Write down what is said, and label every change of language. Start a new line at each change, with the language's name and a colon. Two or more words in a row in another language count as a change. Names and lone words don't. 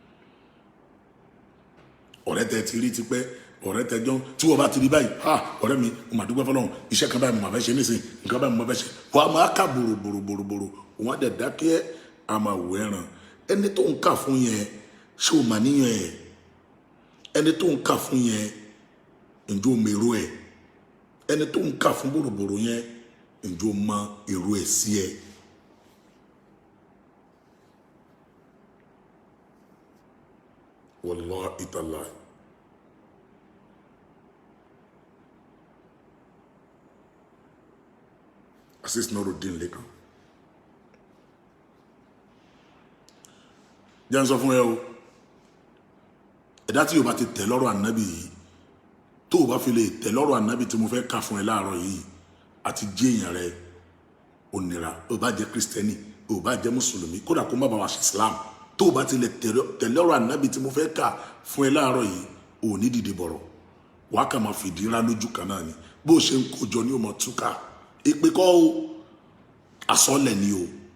Yoruba: Ọ̀rẹ́ tẹ ti rí tipẹ́, ọ̀rẹ́ tẹ jọ tí wọ́n bá ti rí báyìí, ọ̀rẹ́ mi mo mà dúpẹ́ fọlọ́run, iṣẹ́ kan báyìí mo máa fẹ́ ṣe nísìn, nǹkan báyìí mo máa fẹ́ ṣe, wàá máa kà bòròbòrò òun á dẹ̀ dákẹ́, a máa wò ẹ̀ràn. ẹni tó ń kà fún yẹn ṣé o mà níyàn ẹ̀ ẹni tó ń kà fún yẹn ǹjẹ́ o mèrò ẹ̀ ẹni tó ń kà fún bòròbòrò yẹn ǹjẹ́ o mọ èrò ẹ̀ sí ẹ.
Arabic: والله تالله.
Yoruba: Asis Nuruddin Lekan. Jẹ́ ń sọ fún ẹ o ẹ̀dá tí yóò bá ti tẹ̀ lọ́rọ̀ ànábì yìí tó o bá fi lè tẹ̀ lọ́rọ̀ ànábì tí mo fẹ́ kà fún ẹ láàárọ̀ yìí àti jí èèyàn rẹ ò nira o bá jẹ́ kristẹni o bá jẹ́ mùsùlùmí kódà kó má bá wa ṣe islam tó o bá ti lè tẹ̀ lọ́rọ̀ ànábì tí mo fẹ́ kà fún ẹ láàárọ̀ yìí ò ní dìde bọ̀rọ̀ wàá kà máa fìdí rá lójú kan náà ni bó o ṣe ń kójọ ní o mọ̀ túká èpè kọ́ o àsọlẹ̀ ni o